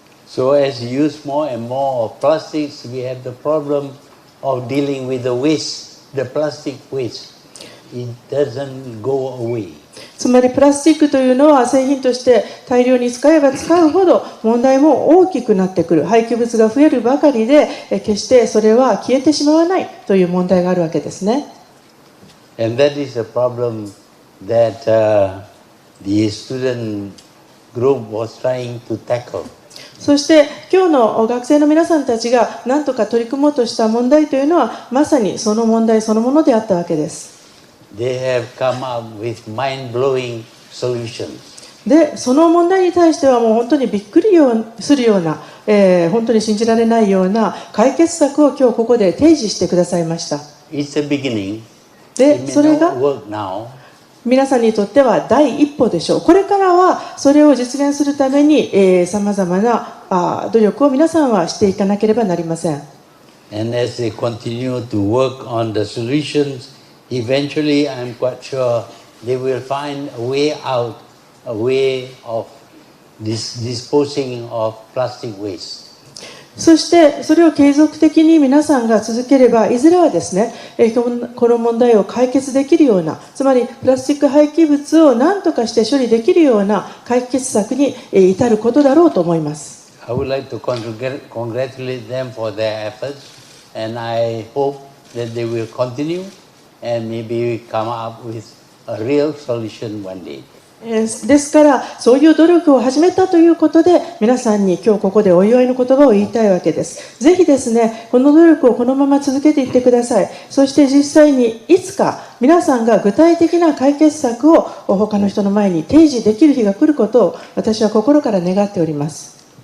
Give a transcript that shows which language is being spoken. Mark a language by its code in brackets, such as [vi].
[en] So as we use more and more of plastics, we have the problem of dealing with the waste, the plastic waste. It doesn't go away. [ja] つまりプラスチックというのは製品として大量に使えば使うほど問題も大きくなってくる。廃棄物が増えるばかりで決してそれは消えてしまわないという問題があるわけですね。 [en] And that is a problem that the student group was trying to tackle. [ja] そして今日の学生の皆さんたちが何とか取り組もうとした問題というのはまさにその問題そのものであったわけです。 [en] They have come up with mind-blowing solutions. [ja] で、その問題に対してはもう本当にびっくりするような、本当に信じられないような解決策を今日ここで提示してくださいました。 [en] It's a beginning. [ja] で、それが [en] work now. [ja] 皆さんにとっては第一歩でしょう。これからはそれを実現するためにさまざまな努力を皆さんはしていかなければなりません。 [en] And as they continue to work on the solutions, eventually, I'm quite sure they will find a way out, a way of disposing of plastic waste. [ja] そしてそれを継続的に皆さんが続ければいずれはですね、この問題を解決できるような、つまりプラスチック廃棄物を何とかして処理できるような解決策に至ることだろうと思います。 [en] I would like to congratulate them for their efforts, and I hope that they will continue.And maybe come up with a real solution one day. [ja] ですからそういう努力を始めたということで皆さんに今日ここでお祝いの言葉を言いたいわけです。ぜひですねこの努力をこのまま続けていってください。そして実際にいつか皆さんが具体的な解決策を他の人の前に提示できる日が来ることを私は心から願っております。